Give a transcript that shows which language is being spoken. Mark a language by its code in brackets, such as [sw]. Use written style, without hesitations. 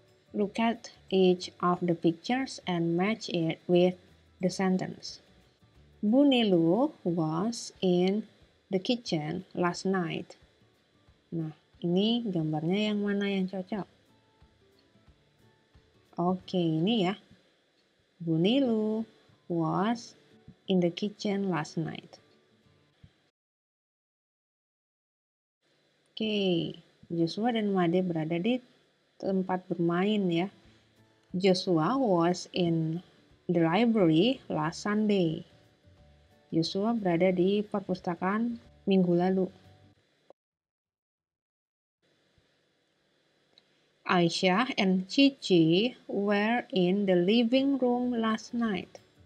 [en] Look at each of the pictures and match it with the sentence. Bu Nilu was in the kitchen last night. [id] Nah, ini gambarnya yang mana yang cocok? Oke, ini ya. [en] Bu Nilu was in the kitchen last night. [id] Oke, Joshua dan Made berada di tempat bermain ya. [en] Joshua was in the library last Sunday. [id] Joshua berada di perpustakaan minggu lalu. [en] Aisyah and Cici were in the living room last night.